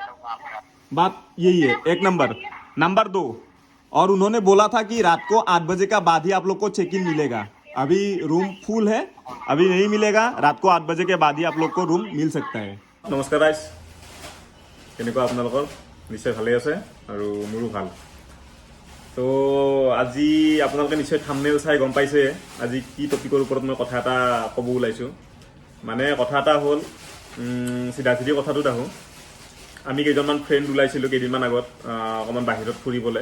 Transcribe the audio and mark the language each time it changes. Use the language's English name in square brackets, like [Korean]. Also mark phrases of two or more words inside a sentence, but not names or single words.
[Hindi] बात यही है एक नंबर। नंबर 2, और उन्होंने बोला था कि रात को 8 बजे का बाद ही आप लोग को चेक इन मिलेगा। अभी रूम फुल है, अभी नहीं मिलेगा। रात को 8 बजे के बाद ही आप लोग को रूम मिल सकता है। [Assamese] নমস্কাৰ ৰাইজ, কেনেকুৱা আপোনালোকৰ? निश्चय ভালেই আছে আৰু মোৰো ভাল। তো আজি আপোনালোকে নিশ্চয় থাম্বনেইল চাই গম পাইছে আজি কি টপিকৰ ওপৰত মই কথা এটা ক'ব ওলাইছোঁ। মানে কথা এটা হ'ল, চিধা চিধি কথাটোত আহোঁ। আমি কেইজনমান ফ্ৰেণ্ড ওলাইছিলোঁ কেইদিনমান আগত অকণমান বাহিৰত ফুৰিবলৈ।